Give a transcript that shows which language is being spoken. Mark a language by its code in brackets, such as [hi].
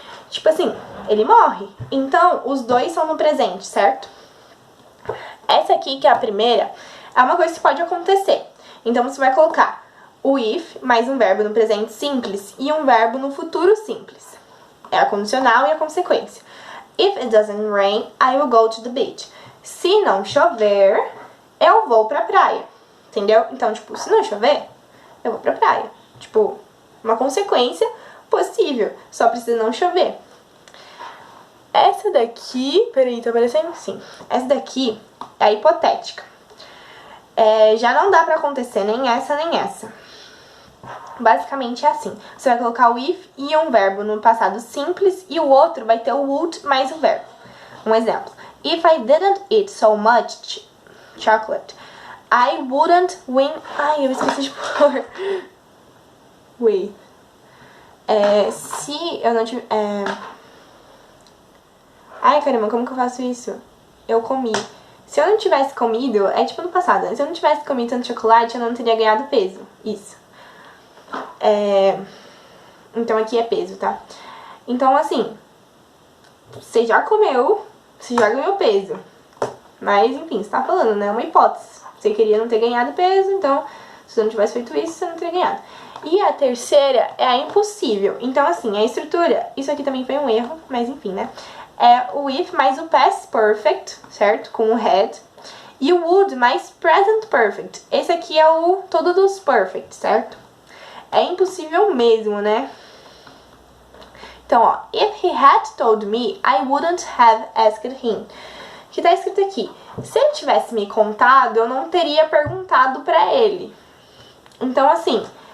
[pt] Tipo assim, ele morre. Então, os dois são no presente, certo? Essa aqui, que é a primeira, é uma coisa que pode acontecer. Então, você vai colocar o if mais um verbo no presente simples e um verbo no futuro simples. É a condicional e a consequência. [en] If it doesn't rain, I will go to the beach. [pt] Se não chover, eu vou pra praia. Entendeu? Então, tipo, se não chover, eu vou pra praia. Tipo, uma consequência possível. Só precisa não chover. Essa daqui... Peraí, tá aparecendo? Sim. Essa daqui é a hipotética. Já não dá pra acontecer nem essa, nem essa. Basicamente é assim. Você vai colocar o if e um verbo no passado simples e o outro vai ter o would mais o verbo. Um exemplo. [en] If I didn't eat so much chocolate, I wouldn't win... [pt] Ai, eu esqueci de pôr. Wait. Se eu não tiver... Ai, caramba, como que eu faço isso? Eu comi. Se eu não tivesse comido... É tipo no passado, né? Se eu não tivesse comido tanto chocolate, eu não teria ganhado peso. Isso. Então aqui é peso, tá? Então, assim... Você já comeu, você já ganhou peso. Mas, enfim, você tá falando, né? É uma hipótese. Você queria não ter ganhado peso, então... Se você não tivesse feito isso, você não teria ganhado. E a terceira é a impossível. Então, assim, a estrutura... Isso aqui também foi um erro, mas enfim, né? É o if mais o past perfect, certo? Com o had. E o would mais present perfect. Esse aqui é o todo dos perfect, certo? É impossível mesmo, né? Então, ó. [en] If he had told me, I wouldn't have asked him. [pt] Que tá escrito aqui. Se ele tivesse me contado, eu não teria perguntado pra ele. Então, assim...